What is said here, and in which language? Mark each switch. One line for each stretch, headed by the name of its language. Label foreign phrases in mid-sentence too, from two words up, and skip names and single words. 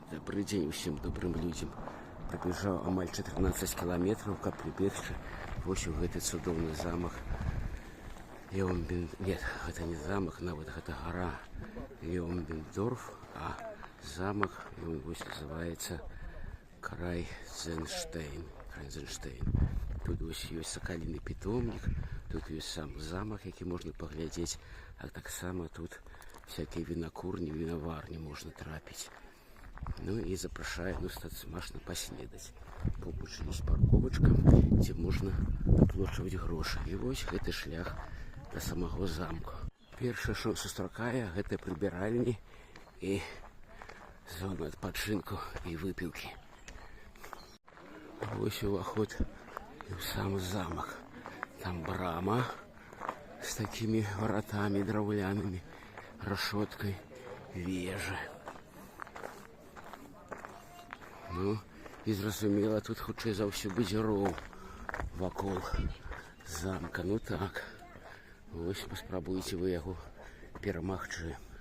Russian: Добрый день всем добрым людям.
Belarusian: Пробежал амаль 14 километров, каб прибегчы вось у гэты цудоўны замак.
Russian: Нет, это не замок,
Belarusian: нават гэта гора Леонбендорф, а замок, он вось называется Крайзенштейн. Тут вось ёсць сакаліны питомник, тут ёсць сам замак, які можна паглядзець, а таксама тут
Russian: всякие винокурни, виноварни можно
Belarusian: трапіць. Ну и запрашаю смачна паснедаць. Побач ёсць парковачка, дзе можна аплачваць грошы. І вось гэты шлях да самого замку. Першае, што сустракае, гэта прыбіральні і зона адпачынку і выпіўкі. Вось уваход в сам замок. Там брама
Russian: с такими воротами
Belarusian: драўлянымі, решеткой, вежа. Ну, і зразумела, тут хутчэй за ўсё будзе роў вакол замка. Ну так, вось паспрабуйце вы яго перамагчы.